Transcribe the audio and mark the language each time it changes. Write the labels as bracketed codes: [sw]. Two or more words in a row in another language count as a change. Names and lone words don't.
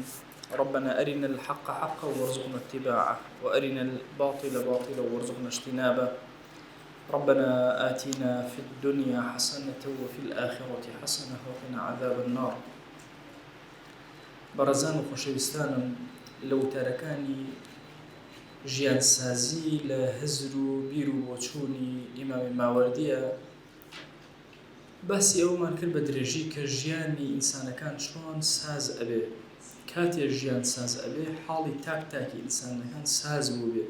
[ar] ربنا أرنا الحق حقا وارزقنا اتباعه، وأرنا الباطل باطلا وارزقنا اجتنابه. ربنا آتنا في الدنيا حسنة وفي الآخرة حسنة وقنا عذاب النار. [ckb] برزان خوشويستانم لو تركاني ژیان سازی لە هزر و بیر و بۆچوونی ئیمامی ماوەردیە باسی ئەومان کرد بە درێژی کە ژیانی ئینسانەکان چۆن ساز ئەبێ. کاتێ ژیان ساز ئەبێ حاڵی تاک تاکی ئینسانەکان ساز بوو بێ.